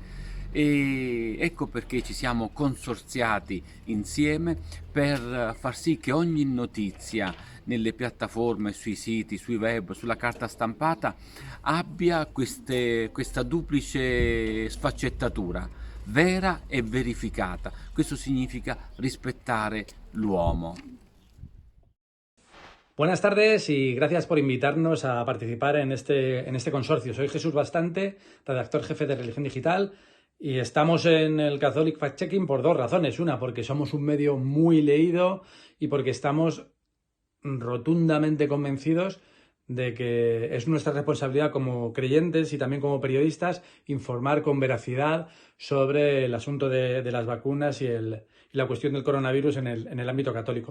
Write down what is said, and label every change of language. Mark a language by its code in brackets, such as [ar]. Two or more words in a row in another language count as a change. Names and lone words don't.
[it] E ecco perché ci siamo consorziati insieme per far sì che ogni notizia nelle piattaforme, sui siti, sui web, sulla carta stampata abbia questa duplice sfaccettatura, vera e verificata. Questo significa rispettare l'uomo. [es] Buenas tardes y gracias por invitarnos a participar en este consorcio. Soy Jesús Bastante, redactor jefe de Religión Digital, y estamos en el Catholic Fact-checking por dos razones. Una, porque somos un medio muy leído y porque estamos rotundamente convencidos de que es nuestra responsabilidad como creyentes y también como periodistas informar con veracidad sobre el asunto de las vacunas y la cuestión del coronavirus en el ámbito católico.